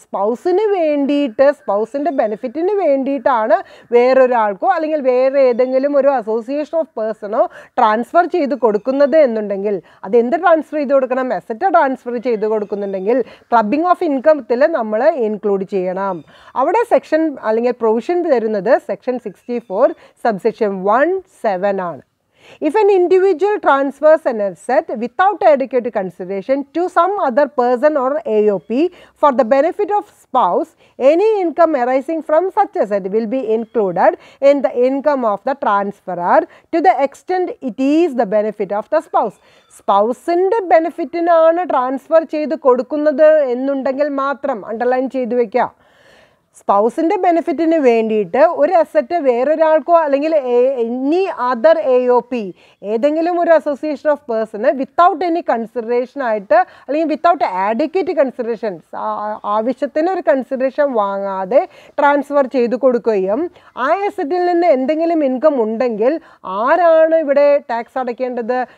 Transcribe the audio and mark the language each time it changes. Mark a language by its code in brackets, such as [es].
[ml] സ്പൗസിന് വേണ്ടിയിട്ട്, സ്പൗസിൻ്റെ ബെനിഫിറ്റിന് വേണ്ടിയിട്ടാണ് വേറൊരാൾക്കോ അല്ലെങ്കിൽ വേറെ ഏതെങ്കിലും ഒരു അസോസിയേഷൻ ഓഫ് പേഴ്സണോ ട്രാൻസ്ഫർ ചെയ്ത് കൊടുക്കുന്നത് എന്നുണ്ടെങ്കിൽ അതെന്ത് ട്രാൻസ്ഫർ ചെയ്ത് കൊടുക്കണം? അസറ്റ് ട്രാൻസ്ഫർ ചെയ്ത് കൊടുക്കുന്നുണ്ടെങ്കിൽ ക്ലബിംഗ് ഓഫ് ഇൻകത്തിൽ നമ്മൾ ഇൻക്ലൂഡ് ചെയ്യണം. അവിടെ സെക്ഷൻ അല്ലെങ്കിൽ പ്രൊവിഷൻ തരുന്നത് സെക്ഷൻ 64 സബ്സെക്ഷൻ 1(7) ആണ്. [en] If an individual transfers an asset without adequate consideration to some other person or AOP for the benefit of spouse, any income arising from such asset will be included in the income of the transferor to the extent it is the benefit of the spouse. [ml] സ്പൗസിൻ്റെ ബെനിഫിറ്റിനാണ് transfer ചെയ്ത് കൊടുക്കുന്നത് എന്നുണ്ടെങ്കിൽ മാത്രം underline ചെയ്ത് വയ്ക്കുക. സ്പൗസിൻ്റെ ബെനിഫിറ്റിന് വേണ്ടിയിട്ട് ഒരു asset വേറൊരാൾക്കോ അല്ലെങ്കിൽ any other AOP, ഏതെങ്കിലും ഒരു association of person [en] without any consideration [ml] ആയിട്ട് അല്ലെങ്കിൽ [en] without advocate consideration, [ml] ആവശ്യത്തിന് ഒരു കൺസിഡറേഷൻ വാങ്ങാതെ ട്രാൻസ്ഫർ ചെയ്ത് കൊടുക്കുകയും ആ അസറ്റിൽ നിന്ന് എന്തെങ്കിലും ഇൻകം ഉണ്ടെങ്കിൽ ആരാണ് ഇവിടെ ടാക്സ് അടയ്ക്കേണ്ടത്?